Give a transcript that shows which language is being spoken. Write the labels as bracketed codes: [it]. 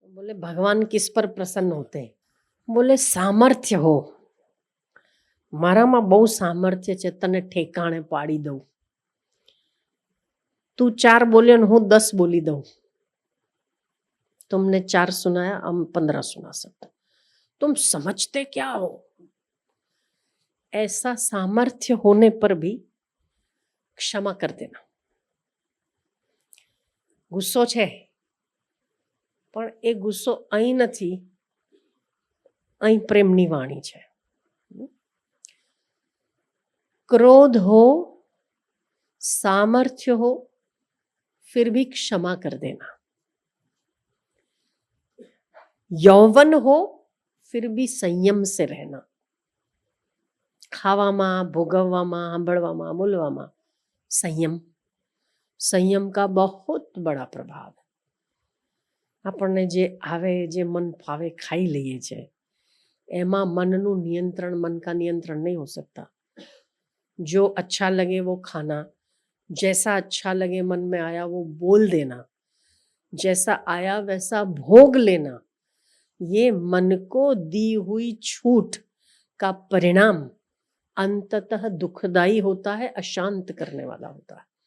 [hi] बोले भगवान किस पर प्रसन्न होते हैं? बोले सामर्थ्य हो, [gu] મારામાં બહુ સામર્થ્ય છે, તને ઠેકાણે પાડી દઉં. [hi] तू 4 बोले हूँ 10 बोली दऊं. तुमने 4 सुनाया, हम 15 सुना सकते. तुम समझते क्या हो? ऐसा सामर्थ्य होने पर भी क्षमा कर देना. [gu] ગુસ્સો છે પણ એ ગુસ્સો અહીં નથી, અહીં પ્રેમની વાણી છે. [hi] क्रोध हो, सामर्थ्य हो, फिर भी क्षमा कर देना. यौवन हो, फिर भी संयम से रहना. [gu] खावामा, भोगववामा, सांभळवामा, बोलवामा [hi] संयम. संयम का बहुत बड़ा प्रभाव है. [gu] આપણને જે આવે, જે મન ફાવે ખાઈ લઈએ છે, એમાં मनનું नियंत्रण, [hi] मन का नियंत्रण नहीं हो सकता. जो अच्छा लगे वो खाना, जैसा अच्छा लगे मन में आया वो बोल देना, जैसा आया वैसा भोग लेना, ये मन को दी हुई छूट का परिणाम अंततः दुखदाई होता है, अशांत करने वाला होता है.